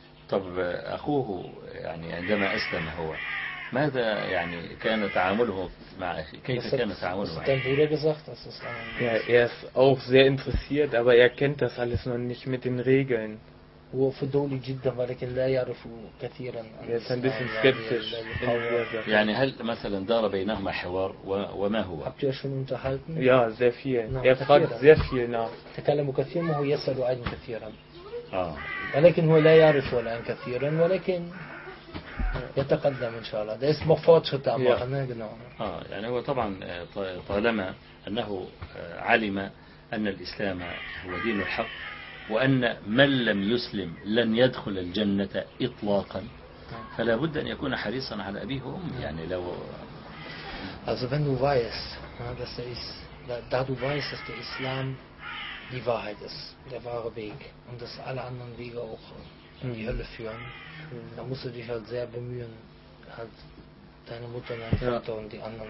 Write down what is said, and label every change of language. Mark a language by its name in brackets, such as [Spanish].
[Arabic] طب أخوه يعني عندما أسلم هو ماذا يعني كان تعامله مع أخي كيف كان تعامله معه؟ [German] Dein Bruder gesagt, dass es ja er ist auch sehr interessiert, aber er kennt das alles noch nicht mit den Regeln. [Arabic] هو فضول جدا ولكن لا يعرف كثيرا. [German] Er ist ein bisschen skeptisch. [Arabic] يعني هل مثلا دار بينهما حوار وما هو؟ [German] Habt ihr schon unterhalten? Ja, sehr viel. Er fragt sehr viel nach. [Arabic] تكلم كثيرا وهو يسأل عن كثيرا. ولكن هو لا يعرف الآن كثيرا ولكن يتقدم إن شاء الله. ده اسمه فوتشوت أما خلنا نقوله. يعني هو طبعا طالما أنه علم أن الإسلام هو دين الحق وأن من لم يسلم لن يدخل الجنة إطلاقا فلا بد أن يكون حريصا على أبيه وأمه يعني لو. [German] Also wenn du weißt, dass der ist, da du weißt, dass der Islam die Wahrheit ist, der wahre Weg und dass alle anderen Wege auch in die Hölle führen, da musst du dich halt sehr bemühen, halt deine Mutter, dein Vater und die anderen.